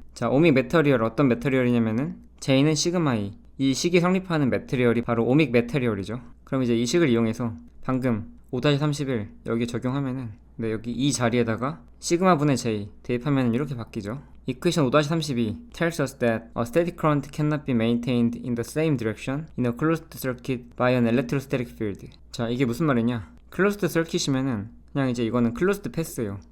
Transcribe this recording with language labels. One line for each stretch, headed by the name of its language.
Korean: 자, ohmic material 어떤 메터리얼이냐면은 J는 시그마 E. 이 식이 성립하는 메터리얼이 바로 ohmic material이죠. 그럼 이제 이 식을 이용해서 방금 5-31 여기 적용하면은 네, 여기 이 자리에다가 시그마 분의 J 대입하면 이렇게 바뀌죠.
English: Equation 5-32 tells us that a static current cannot be maintained in the same direction in a closed circuit by an electrostatic field.
Korean: 자, 이게 무슨 말이냐? closed circuit이면은 그냥 이제 이거는 closed path예요.